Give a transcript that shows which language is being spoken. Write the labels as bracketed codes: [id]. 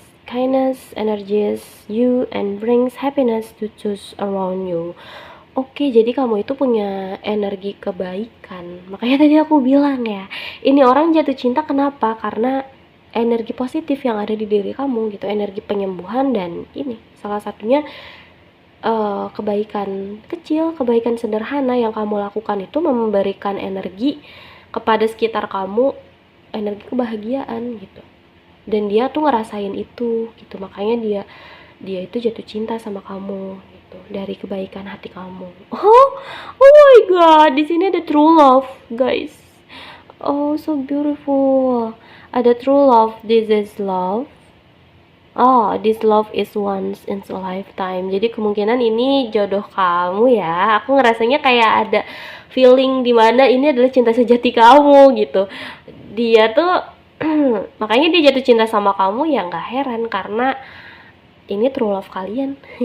[en] Kindness energizes you and brings happiness to those around you. [id] Jadi kamu itu punya energi kebaikan. Makanya tadi aku bilang ya, ini orang jatuh cinta kenapa? Karena energi positif yang ada di diri kamu gitu, energi penyembuhan, dan ini salah satunya kebaikan kecil, kebaikan sederhana yang kamu lakukan itu memberikan energi kepada sekitar kamu, energi kebahagiaan gitu. Dan dia tuh ngerasain itu gitu, makanya dia itu jatuh cinta sama kamu gitu, dari kebaikan hati kamu. [en] Oh my god, [id] di sini ada [en] true love, guys. Oh, so beautiful. Ada true love, this is love. This love is once in a lifetime. [id] Jadi kemungkinan ini jodoh kamu ya. Aku ngerasanya kayak ada feeling dimana ini adalah cinta sejati kamu gitu. Dia tuh makanya dia jatuh cinta sama kamu ya, nggak heran karena ini true love kalian.